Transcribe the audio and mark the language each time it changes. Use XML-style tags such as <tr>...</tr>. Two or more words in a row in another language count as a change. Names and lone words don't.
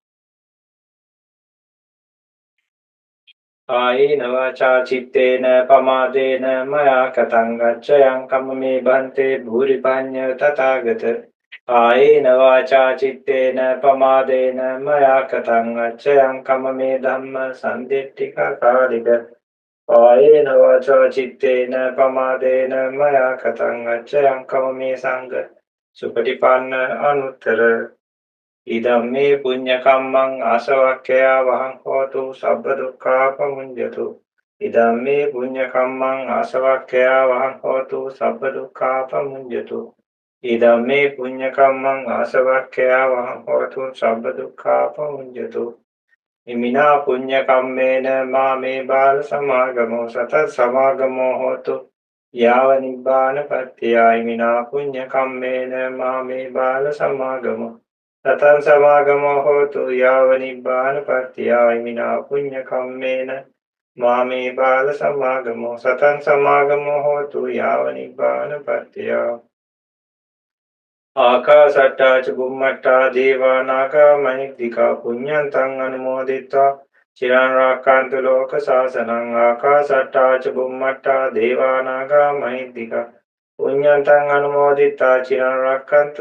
<pi>ආයේන වාචා චිත්තේන පමාදේන මයා කතං ගච්ඡයං කම්මේ බන්තේ භූරිපඤ්ඤ තථාගත ආයේන වාචා චිත්තේන පමාදේන මයා කතං ගච්ඡයං කම්මේ ධම්ම සම්දිට්ඨික කාලික ආයේන වාචා චිත්තේන පමාදේන මයා කතං ගච්ඡයං කම්මේ සංඝ සුපටිපන්න අනුත්තර ඉදම්මේ පුඤ්ඤ කම්මං ආසවක්ඛයා වහං හෝතු සබ්බ දුක්ඛා පමුඤ්ඤතු ඉදම්මේ පුඤ්ඤ කම්මං ආසවක්ඛයා වහං හෝතු සබ්බ දුක්ඛා පමුඤ්ඤතු ඉදම්මේ පුඤ්ඤ කම්මං ආසවක්ඛයා වහං හෝතු සබ්බ දුක්ඛා පමුඤ්ඤතු ඉමිනා පුඤ්ඤ කම්මේන මාමේ බාල සමාගමෝ සත සමාගමෝ හෝතු යාව නිබ්බාන පත්‍තිය ඉමිනා පුඤ්ඤ කම්මේන මාමේ බාල සමාගමෝ සතං සමාගමෝ හෝතු යාව නිබ්බාන පත්‍තිය ඉමිනා පුඤ්ඤ කම්මේන මාමේ බාල සමාගමෝ සතං සමාගමෝ හෝතු යාව නිබ්බාන පත්‍තිය ආකාසට්ටා ච බුම්මට්ටා දේවා නාග මහිද්దికා පුඤ්ඤන්තං අනුමෝදිත්වා චිරං රක්ඛන්තු ලෝක සාසනං ආකාසට්ටා ච බුම්මට්ටා දේවා නාග මහිද්దికා පුඤ්ඤන්තං අනුමෝදිත්වා චිරං රක්ඛන්තු</pi>